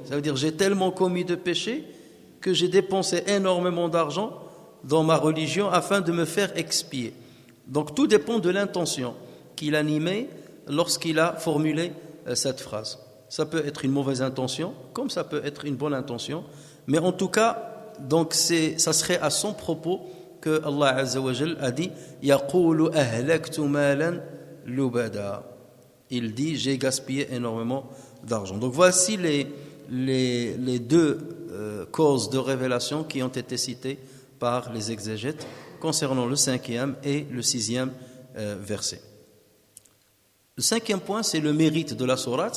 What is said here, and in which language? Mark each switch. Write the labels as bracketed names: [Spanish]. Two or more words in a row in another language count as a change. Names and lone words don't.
[French] Ça veut dire, j'ai tellement commis de péchés que j'ai dépensé énormément d'argent dans ma religion afin de me faire expier. Donc tout dépend de l'intention qu'il animait lorsqu'il a formulé cette phrase. Ça peut être une mauvaise intention, comme ça peut être une bonne intention, mais en tout cas, donc ça serait à son propos que Allah [Arabic] عز وجل [French] a dit [Arabic] يقول أهلكت مالا لبدا. [French] Il dit j'ai gaspillé énormément d'argent. Donc voici les deux causes de révélation qui ont été citées par les exégètes concernant le 5e et le 6e verset. Le 5e point, c'est le mérite de la sourate.